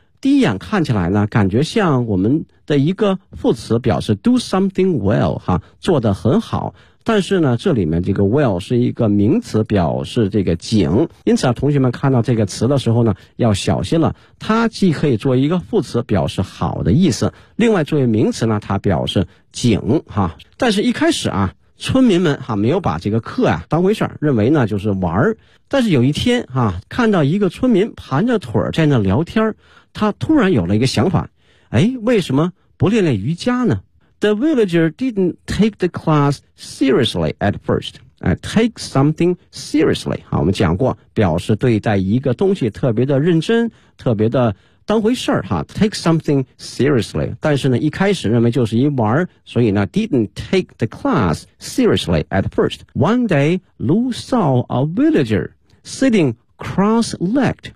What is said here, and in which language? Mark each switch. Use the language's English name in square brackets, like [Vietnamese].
[Chinese] 第一眼看起来呢感觉像我们的一个副词表示 [English] do something well [Chinese] 哈，做得很好，但是呢这里面这个 well 是一个名词表示这个井，因此啊同学们看到这个词的时候呢要小心了，它既可以作为一个副词表示好的意思，另外作为名词呢它表示井哈。但是一开始啊村民们哈没有把这个课啊当回事，认为呢就是玩儿。但是有一天哈，看到一个村民盘着腿在那聊天，他突然有了一个想法，哎，为什么不练练瑜伽呢？ [English] The villager didn't take the class seriously at first. Take something seriously. [Chinese] 好，我们讲过表示对待一个东西特别的认真，特别的当回事儿哈。 [English] Take something seriously. [Chinese] 但是呢一开始认为就是一玩，所以呢 [English] didn't take the class seriously at first. One day, Lu saw a villager sitting cross-legged.